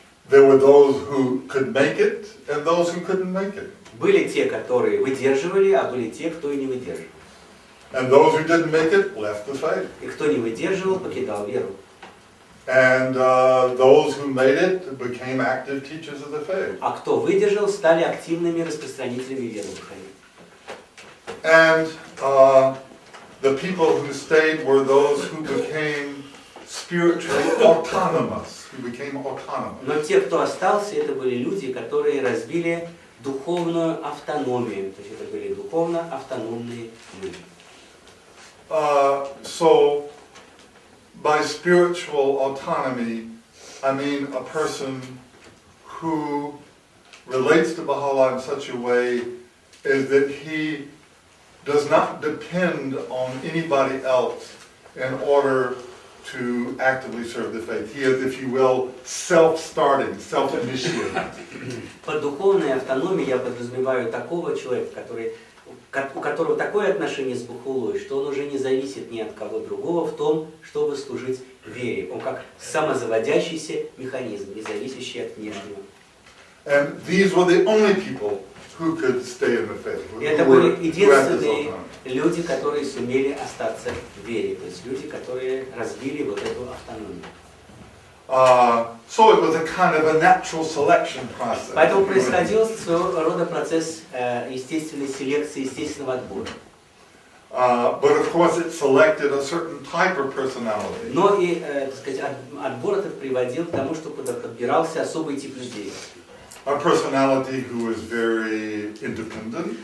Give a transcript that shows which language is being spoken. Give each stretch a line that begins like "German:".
English: There were those who could make it and those who couldn't make it.
Russian: Были те, которые выдерживали, а были те, кто и не выдерживал.
English: And those who didn't make it left the faith.
Russian: И кто не выдерживал, покидал веру.
English: And those who made it became active teachers of the faith.
Russian: А кто выдержал, стали активными распространителями веры Бахаи.
English: And the people who stayed were those who became spiritually autonomous, who became autonomous.
Russian: Но те, кто остался, это были люди, которые развили духовную автономию. То есть это были духовно автономные люди.
English: So, by spiritual autonomy, I mean a person who relates to Baha'u'llah in such a way is that he does not depend on anybody else in order to actively serve the faith. He is, if you will, self-starting, self-initiating.
Russian: Под духовной автономией я подразумеваю такого человека, который у которого такое отношение с бахулой, что он уже не зависит ни от кого другого в том, чтобы служить вере. Он как самозаводящийся механизм, не зависящий от внешнего.
English: And these were the only people who could stay in the faith.
Russian: И это были единственные люди, которые сумели остаться в вере, то есть люди, которые развили вот эту автономию.
English: So it was a kind of a natural selection process.
Russian: Поэтому происходил своего рода процесс естественной селекции, естественного отбора.
English: But of course it selected a certain type of personality.
Russian: Но и, так сказать, отбор этот приводил к тому, что подбирался особый тип людей.
English: A personality who is very independent.